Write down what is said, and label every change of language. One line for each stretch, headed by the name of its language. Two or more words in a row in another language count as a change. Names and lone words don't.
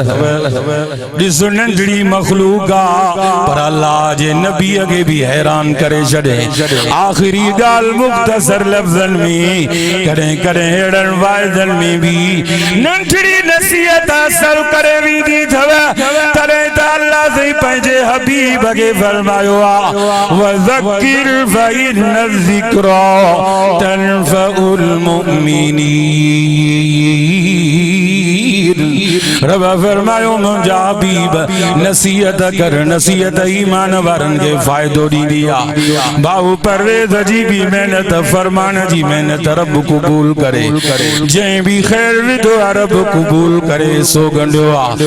Sindhi: ॾिस नंढड़ी मख़लूक आहे पर अल्लाह जे नबीअ खे बि हैरान करे छॾे आख़िरी ॻाल्हि मुख़्तसर लफ़्ज़नि में कॾहिं कॾहिं अहिड़नि वाइदनि में बि नंढड़ी नसीहत असर करे वेंदी अथव तॾहिं त अल्लाह साईं पंहिंजे हबीब खे फरमायो आहे
Arabic: وذكر فإن الذكرى تنفع المؤمنين
Sindhi: रब फरमायो मुंहिंजा हबीब नसीहत कर नसीहत ईमान वारनि खे फ़ाइदो ॾींदी आहे भाऊ परवेज़ जी भी मेहनत फरमान जी मेहनत रब क़बूल करे जंहिं भी ख़ैर विधो रब क़बूल करे सो गंढियो आहे